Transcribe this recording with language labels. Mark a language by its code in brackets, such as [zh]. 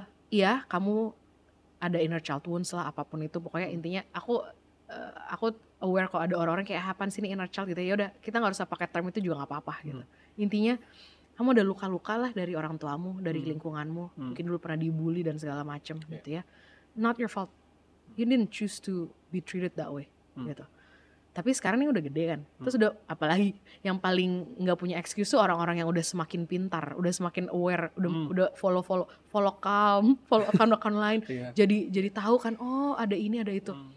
[id] Iya, kamu ada [en] inner child wounds [id] lah apapun itu. Pokoknya intinya aku aware kalau ada orang-orang kayak apaan sih ini inner child gitu. Ya udah, kita nggak usah pakai term itu juga nggak apa-apa gitu. Intinya kamu ada luka-luka lah dari orang tuamu, dari lingkunganmu. Mungkin dulu pernah dibully dan segala macem gitu ya. [en] Not your fault. You didn't choose to be treated that way gitu. [id] Tapi sekarang ini udah gede kan. Terus udah apalagi yang paling nggak punya excuse tuh orang-orang yang udah semakin pintar, udah semakin aware, udah [en] follow account [id] lain. Jadi tahu kan oh ada ini ada itu.